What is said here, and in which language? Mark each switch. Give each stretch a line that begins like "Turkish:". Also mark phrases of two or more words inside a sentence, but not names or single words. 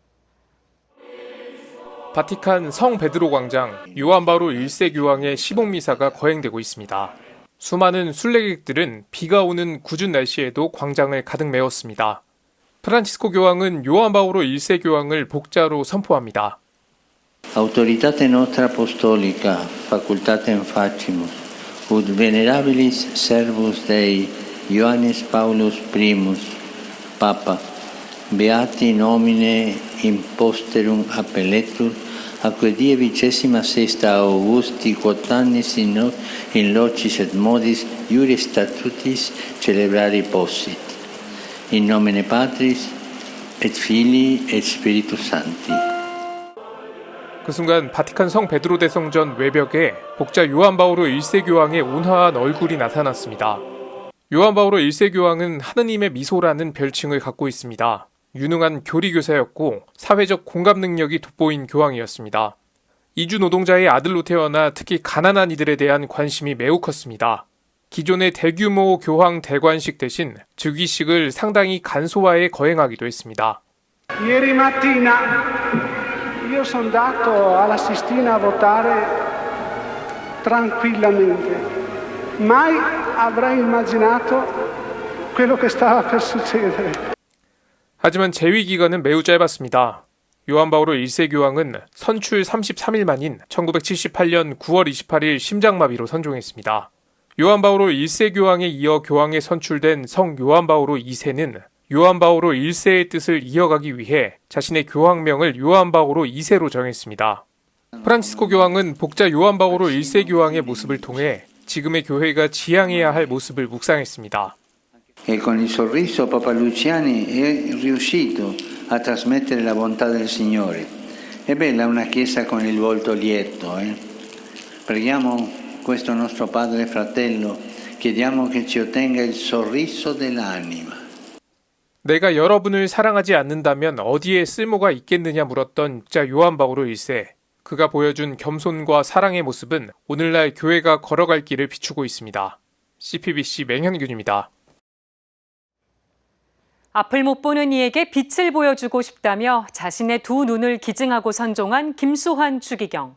Korean: 바티칸 성 베드로 광장, 요한 바오로 1세 교황의 시복미사가 거행되고 있습니다. 수많은 순례객들은 비가 오는 궂은 날씨에도 광장을 가득 메웠습니다. 프란치스코 교황은 요한 바오로 1세 교황을 복자로 선포합니다.
Latin: Autoritate nostra apostolica, facultatem facimus, ut venerabilis servus Dei, Ioannis Paulus I, Papa, beati nomine imposterum appelletur, acque die 26 Augusti quotannis in locis et modis iuris statutis celebrari possit. In nomine Patris et Filii et Spiritus Sancti.
Korean: 그 순간 바티칸 성 베드로 대성전 외벽에 복자 요한 바오로 1세 교황의 온화한 얼굴이 나타났습니다. 요한 바오로 1세 교황은 하느님의 미소라는 별칭을 갖고 있습니다. 유능한 교리교사였고 사회적 공감 능력이 돋보인 교황이었습니다. 이주 노동자의 아들로 태어나 특히 가난한 이들에 대한 관심이 매우 컸습니다. 기존의 대규모 교황 대관식 대신 즉위식을 상당히 간소화해 거행하기도 했습니다.
Italian: Ieri mattina io sono andato alla Sistina a votare tranquillamente. Mai avrei immaginato quello che stava per succedere.
Korean: 하지만 재위 기간은 매우 짧았습니다. 요한 바오로 1세 교황은 선출 33일 만인 1978년 9월 28일 심장마비로 선종했습니다. 요한 바오로 1세 교황에 이어 교황에 선출된 성 요한 바오로 2세는 요한 바오로 1세의 뜻을 이어가기 위해 자신의 교황명을 요한 바오로 2세로 정했습니다. 프란치스코 교황은 복자 요한 바오로 1세 교황의 모습을 통해 지금의 교회가 지향해야 할 모습을 묵상했습니다.
Italian: E con il sorriso Papa Luciani è riuscito a trasmettere la bontà del Signore. È bella una chiesa con il volto lieto. Preghiamo questo nostro Padre fratello, chiediamo che ci ottenga il sorriso dell'anima.
Korean: 내가 여러분을 사랑하지 않는다면 어디에 쓸모가 있겠느냐 물었던 복자 요한 바오로 1세. 그가 보여준 겸손과 사랑의 모습은 오늘날 교회가 걸어갈 길을 비추고 있습니다. CPBC 맹현균입니다. 앞을 못 보는 이에게 빛을 보여주고 싶다며 자신의 두 눈을 기증하고 선종한 김수환 추기경.